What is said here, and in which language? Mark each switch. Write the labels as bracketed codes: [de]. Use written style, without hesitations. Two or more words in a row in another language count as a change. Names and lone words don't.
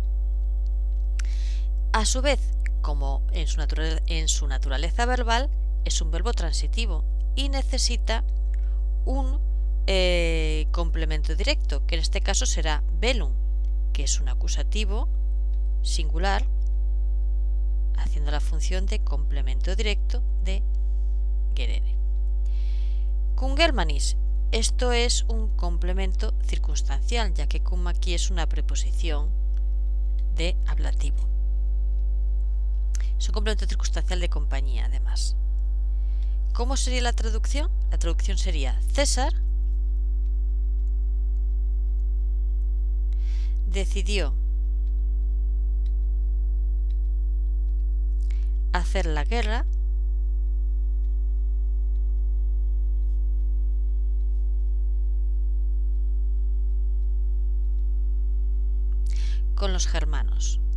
[es] A su vez, como en su naturaleza verbal, es un verbo transitivo y necesita un complemento directo, que en este caso será bellum, que es un acusativo singular, haciendo la función de complemento directo de gerere. [la] Cum Germanis, [es] esto es un complemento circunstancial, ya que cum aquí es una preposición de ablativo. Es un complemento circunstancial de compañía, además. ¿Cómo sería la traducción? La traducción sería: César decidió hacer la guerra con los germanos.